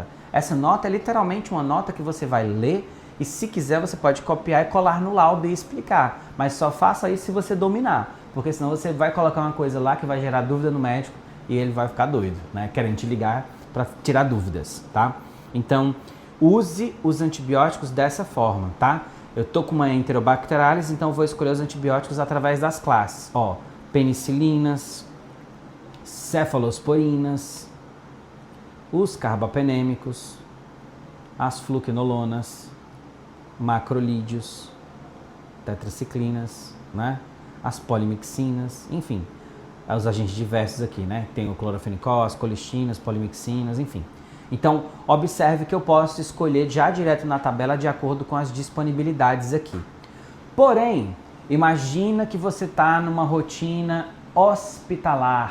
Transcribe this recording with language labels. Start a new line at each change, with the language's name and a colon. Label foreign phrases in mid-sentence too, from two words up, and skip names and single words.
Portuguese: Essa nota é literalmente uma nota que você vai ler e se quiser você pode copiar e colar no laudo e explicar, mas só faça isso se você dominar, porque senão você vai colocar uma coisa lá que vai gerar dúvida no médico e ele vai ficar doido, né? Querendo te ligar para tirar dúvidas, tá? Então, use os antibióticos dessa forma, tá? Eu tô com uma Enterobacterales, então vou escolher os antibióticos através das classes. Ó, penicilinas, cefalosporinas, os carbapenêmicos, as fluquinolonas, macrolídeos, tetraciclinas, né? As polimixinas, enfim, os agentes diversos aqui, né? Tem o clorofenicol, as colistinas, polimixinas, enfim. Então, observe que eu posso escolher já direto na tabela de acordo com as disponibilidades aqui. Porém, imagina que você está numa rotina hospitalar.